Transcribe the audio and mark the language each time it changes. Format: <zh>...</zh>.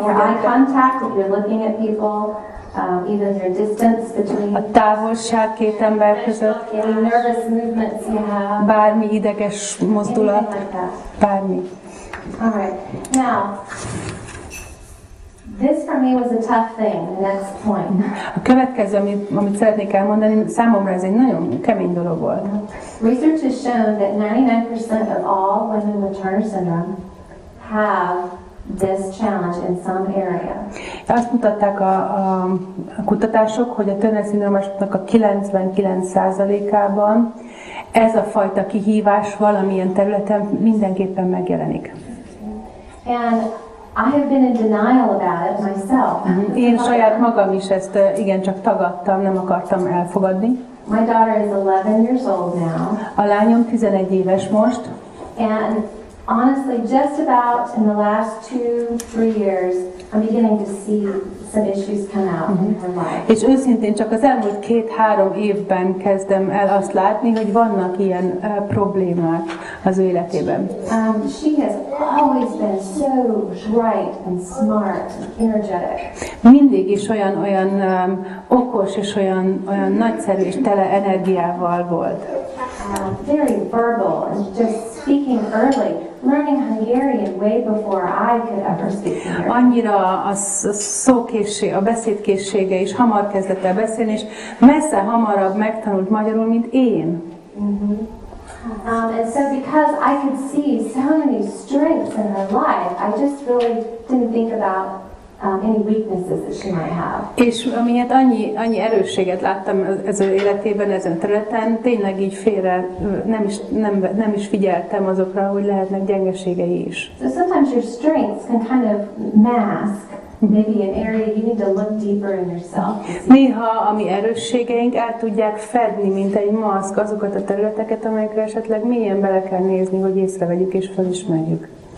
<en>Your eye contact, if you're looking at people, even your distance between</en> <hu>a távolság két ember között,</hu> <en>any nervous movements you have,</en> <hu>bármi ideges mozdulat,</hu> <en>anything like that.</en> <hu>bármi.</hu> <en>All right. Now, this for me was a tough thing, the next point.</en> <hu>A következő, amit szeretnék elmondani, számomra ez egy nagyon kemény dolog volt.</hu> <en>Research has shown that 99% of all women with Turner syndrome have this challenge in some area.</en> <hu>Azt mutatták a kutatások, hogy a Turner-szindrómásoknak a 99%-ában ez a fajta kihívás valamilyen területen mindenképpen megjelenik.</hu> <en>And I have been in denial about it myself.</en> <hu>Én saját magam is ezt igencsak tagadtam, nem akartam elfogadni.</hu> <en>My daughter is 11 years old now.</en> <hu>A lányom 11 éves most.</hu> <en>And honestly, just about in the last 2-3 years, I'm beginning to see some issues come out in her life.</en> <hu>És őszintén csak az elmúlt 2-3 évben kezdem el azt látni, hogy vannak ilyen problémák az ő életében.</hu> <en>She has always been so bright and smart and energetic.</en> <hu>Mindig is olyan okos és olyan nagyszerű és tele energiával volt.</hu> <en>Very verbal and just speaking early, learning Hungarian way before I could ever speak Hungarian.</en> <hu>Annyira a szókészség, a beszédkészsége is hamar kezdett el beszélni, és messze hamarabb megtanult magyarul, mint én.</hu> <en>And so because I could see so many strengths in her life, I just really didn't think about any weaknesses that she might have.</en> <hu>És amiért annyi erősséget láttam az ő életében, ezen területen, tényleg így félre nem is figyeltem azokra, hogy lehetnek gyengeségei is.</hu> <en>So sometimes your strengths can kind of mask maybe an area you need to look deeper in yourself.</en> <hu>Néha a mi erősségeink el tudják fedni, mint egy maszk, azokat a területeket, amelyekre esetleg mélyen bele kell nézni, hogy észrevegyük és felismerjük.</hu>